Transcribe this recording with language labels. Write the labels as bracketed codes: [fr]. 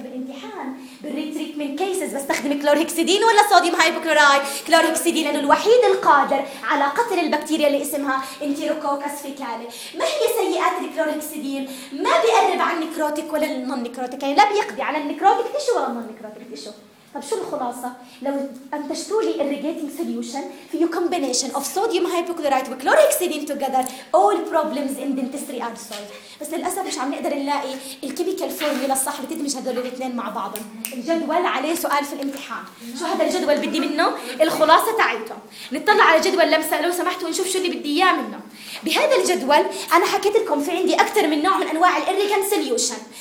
[ar] فبالامتحان بالريتريتمنت كيسز بستخدم كلوركسيدين ولا صوديوم هايبوكلورايت؟ كلوركسيدين لانه الوحيد القادر على قتل البكتيريا اللي اسمها انتيروكوكس فيكالي. ما هي سيئات الكلوركسيدين؟ ما بيقرب عن النكروتيك ولا النون نكروتيك، يعني لا بيقضي على النكروتيك تيشو ولا النون نكروتيك تيشو. طب شو الخلاصه؟ لو انتجتوا لي [en] irrigating solution فيه combination of sodium hypochlorite و chlorhexidine together all problems in dentistry are solved. [ar] بس للاسف مش عم نقدر نلاقي الكيميكال فورمولا الصح اللي تدمج هذول الاثنين مع بعضهم. الجدول عليه سؤال في الامتحان، شو هذا الجدول بدي منه؟ الخلاصه تاعته. نطلع على جدول لمسه لو سمحتوا ونشوف شو اللي بدي اياه منه. بهذا الجدول انا حكيت لكم في عندي اكثر من نوع من انواع الirrigating solution.